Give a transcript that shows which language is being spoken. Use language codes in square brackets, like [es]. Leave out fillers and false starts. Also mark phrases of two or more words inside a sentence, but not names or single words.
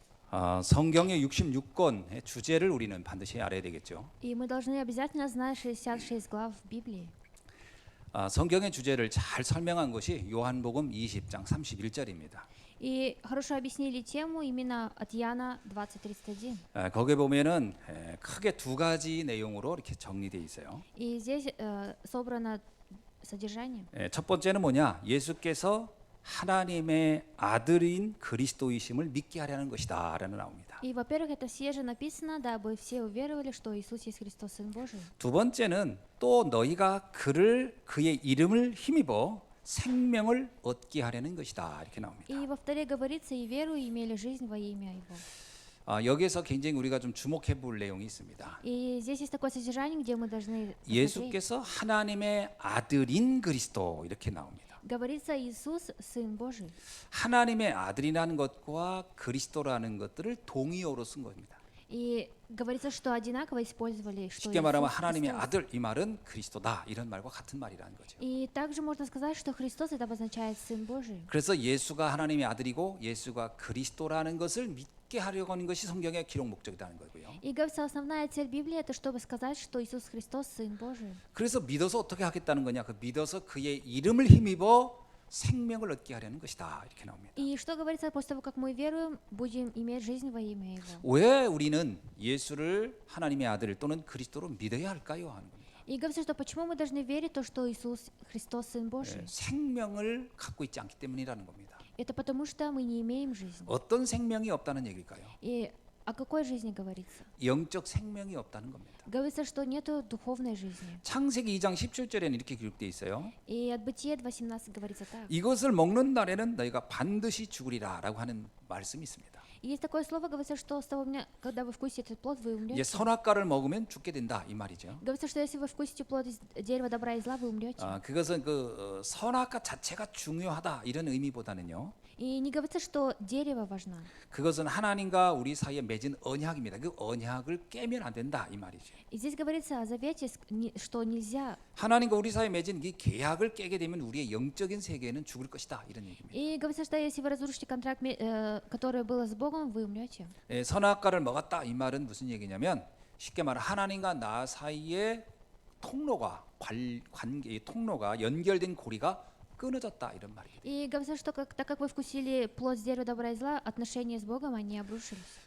[ko] 성경의 66권의 주제를 우리는 반드시 알아야 되겠죠. [ru] И мы должны обязательно знать 66 глав в Библии. [ko] 성경의 주제를 잘 설명한 것이 요한복음 20장 31절입니다. [ru] И хорошо объяснили тему именно от Иоанна 20:31. [ko] 거기에 보면은 크게 두 가지 내용으로 이렇게 정리되어 있어요. [ru] И здесь собрано содержание. [ko] 첫 번째는 뭐냐? 예수께서 하나님의 아들인 그리스도이심을 믿게 하려는 것이다라는 나옵니다. [ru] И, во-первых, это все же написано, дабы все уверовали, что Иисус есть Христос, Сын Божий. [ko] 두 번째는 또 너희가 그의 이름을 힘입어 생명을 얻게 하려는 것이다 이렇게 나옵니다. [ru] И, во-вторых, говорится, и веру имели жизнь во имя Его. [ko] 여기에서 굉장히 우리가 좀 주목해 볼 내용이 있습니다. [ru] И здесь есть такое содержание, где мы должны посмотреть. [ko] 예수께서 하나님의 아들인 그리스도 이렇게 나옵니다. [ru] Говорится, Иисус, Сын Божий. [ko] 하나님의 아들이라는 것과 그리스도라는 것들을 동의어로 쓴 겁니다. [ru] И говорится, что одинаково использовали, что [ko] 쉽게 말하면 [ru] Иисус [ko] 하나님의 [ru] Христос. [ko] 아들 이 말은 그리스도다 이런 말과 같은 말이라는 거죠. [ru] И также можно сказать, что Христос это обозначает Сын Божий. [ko] 그래서 예수가 하나님의 아들이고 예수가 그리스도라는 것을 믿게 하려고 하는 것이 성경의 기록 목적이라는 거고요. [ru] И говорится, основная цель Библии это чтобы сказать, что Иисус Христос Сын Божий. [ko] 그래서 믿어서 어떻게 하겠다는 거냐? 그 믿어서 그의 이름을 힘입어 생명을 얻게 하려는 것이다 이렇게 나옵니다. [ru] И что говорится, после того, как мы веруем, будем иметь жизнь во имя Его. [ko] 왜 우리는 예수를 하나님의 아들 또는 그리스도로 믿어야 할까요? 하는 겁니다. [ru] И говорится, что почему мы должны верить то, что Иисус Христос Сын Божий. [ko] 생명을 갖고 있지 않기 때문이라는 겁니다. [ru] Это потому что мы не имеем жизни. [ko] 어떤 생명이 없다는 얘기일까요? [ru] И о какой жизни говорится? [ko] 영적 생명이 없다는 겁니다. [ru] Говорится, что нету духовной жизни. [ko] 창세기 2장 17절에는 이렇게 기록되어 있어요. [ru] И от Бытия 2:18 говорится так. [ko] 이것을 먹는 날에는 너희가 반드시 죽으리라라고 하는 말씀이 있습니다. [ru] И есть такое слово, говорится, что с того дня, когда вы вкусите этот плод, вы [ko] 이제 [ru] умрете. [ko] 선악과를 먹으면 죽게 된다 이 말이죠. [ru] Говорится, что если вы вкусите плод из дерева добра и зла, вы умрете. [ko] 그것은 선악과 자체가 중요하다 이런 의미보다는요. [ru] И не говорится, что дерево важно. [ko] 그것은 하나님과 우리 사이에 맺은 언약입니다. 그 언약을 깨면 안 된다 이 말이죠. [ru] И здесь говорится о завете, что нельзя. [ko] 하나님과 우리 사이에 맺은 이 계약을 깨게 되면 우리의 영적인 세계는 죽을 것이다 이런 얘기입니다. [ru] И говорится, что если вы разрушите контракт, который был с Богом, вы умрете. [ko] 선악과를 먹었다 이 말은 무슨 얘기냐면 쉽게 말해 하나님과 나 사이의 통로가 관계 통로가 연결된 고리가 끊어졌다 이런 말이에요. [ru] И говорится, что так как вы вкусили плод с дерева добра и зла, отношения с Богом, они обрушились.